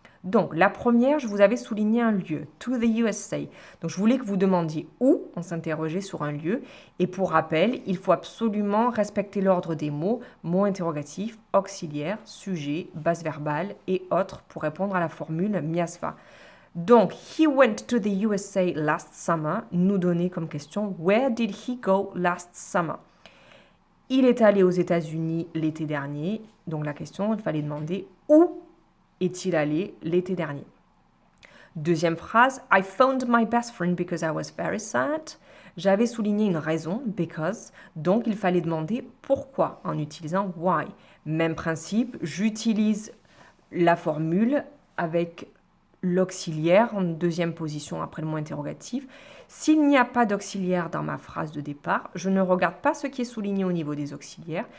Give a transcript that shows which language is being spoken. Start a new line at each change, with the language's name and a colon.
French: Donc, la première, je vous avais souligné un lieu,
English: to the USA.
French: Donc, je voulais que vous demandiez où on s'interrogeait sur un lieu. Et pour rappel, il faut absolument respecter l'ordre des mots, mots interrogatifs, auxiliaires, sujet, base verbale et autres pour répondre à la formule miasva.
English: Donc, he went to the USA last summer,
French: nous donner comme question,
English: where did he go last summer?
French: Il est allé aux États-Unis l'été dernier. Donc, la question, il fallait demander où est-il allé l'été dernier? Deuxième phrase,
English: I phoned my best friend because I was very sad.
French: J'avais souligné une raison, because, donc il fallait demander pourquoi en utilisant why. Même principe, j'utilise la formule avec l'auxiliaire en deuxième position après le mot interrogatif. S'il n'y a pas d'auxiliaire dans ma phrase de départ, je ne regarde pas ce qui est souligné au niveau des auxiliaires.